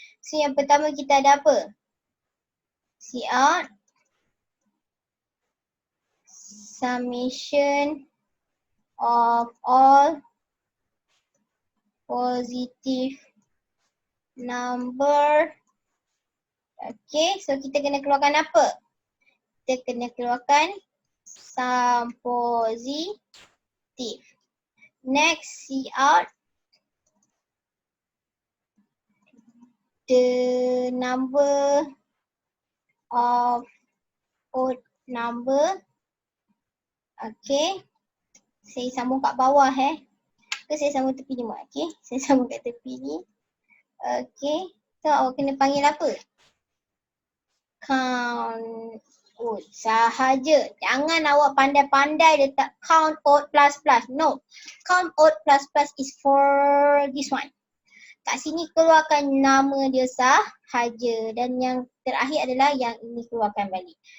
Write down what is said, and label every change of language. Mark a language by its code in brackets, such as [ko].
[ms] So yang pertama kita ada apa? [en] Cout summation of all positive number. [ms] Okay, so kita kena keluarkan apa? Kita kena keluarkan sum positive. [en] Next, cout the number of odd number. [ms] Okay, saya sambung kat bawah ke saya sambung tepi ni mak. Okay, saya sambung kat tepi ni. Okay, so awak kena panggil apa? Count odd sahaja. Jangan awak pandai-pandai letak count odd plus plus. [en] No, count odd plus plus is for this one. [ms] Kat sini keluarkan nama dia sahaja dan yang terakhir adalah yang ini keluarkan balik.